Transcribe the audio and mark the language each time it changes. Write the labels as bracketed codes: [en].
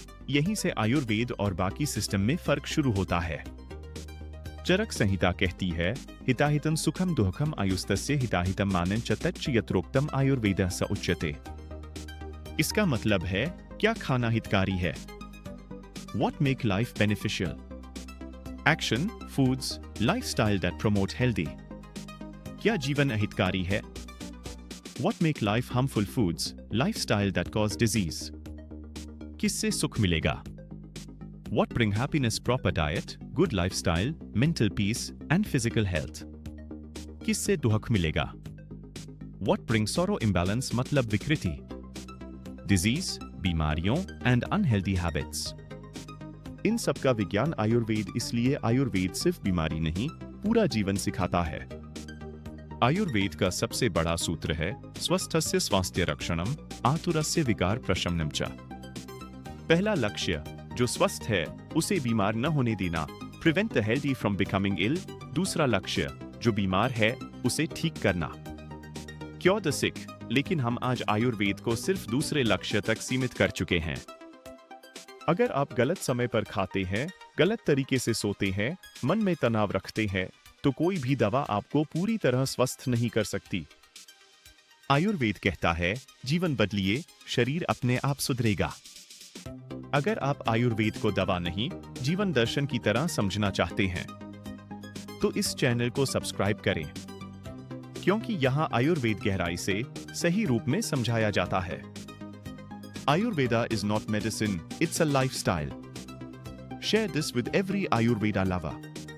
[hi] यहीं से आयुर्वेद और बाकी सिस्टम में फर्क शुरू होता है। [sa] चरक संहिता [hi] कहती है, [sa] हिताहितं सुखम दुःखम आयुस्तस्य हिताहितं मानं च तच्च यत्रोक्तम आयुर्वेदः स उच्यते। [hi] इसका मतलब है, क्या खाना हितकारी है? [en] What make life beneficial? Action, foods, lifestyle that promote healthy. [hi] क्या जीवन अहितकारी है? [en] What make life harmful? Foods, lifestyle that cause disease. [hi] किससे सुख मिलेगा? [en] What bring happiness? Proper diet, good lifestyle, mental peace and physical health. [hi] किससे दुख मिलेगा? [en] What bring sorrow? Imbalance मतलब विकृति, disease, बीमारियों and unhealthy habits. [hi] इन सब का विज्ञान आयुर्वेद। इसलिए आयुर्वेद सिर्फ बीमारी नहीं, पूरा जीवन सिखाता है। आयुर्वेद का सबसे बड़ा सूत्र है, [sa] स्वस्थस्य स्वास्थ्य रक्षणम, आतुरस्य विकार प्रशमनम च। [hi] पहला लक्ष्य, जो स्वस्थ है उसे बीमार न होने देना, [en] Prevent the healthy from becoming ill. [hi] दूसरा लक्ष्य, जो बीमार है उसे ठीक करना, [en] Cure the sick. [hi] लेकिन हम आज आयुर्वेद को सिर्फ दूसरे लक्ष्य तक सीमित कर चुके हैं। अगर आप गलत समय पर खाते हैं, गलत तरीके से सोते हैं, मन में तनाव रखते हैं, तो कोई भी दवा आपको पूरी तरह स्वस्थ नहीं कर सकती। आयुर्वेद कहता है, जीवन बदलिए, शरीर अपने आप सुधरेगा। अगर आप आयुर्वेद को दवा नहीं, जीवन दर्शन की तरह समझना चाहते हैं, तो इस चैनल को सब्सक्राइब करें, क्योंकि यहाँ आयुर्वेद गहराई से सही रूप में समझाया जाता है। [en] Ayurveda is not medicine, it's a lifestyle. Share this with every Ayurveda lover.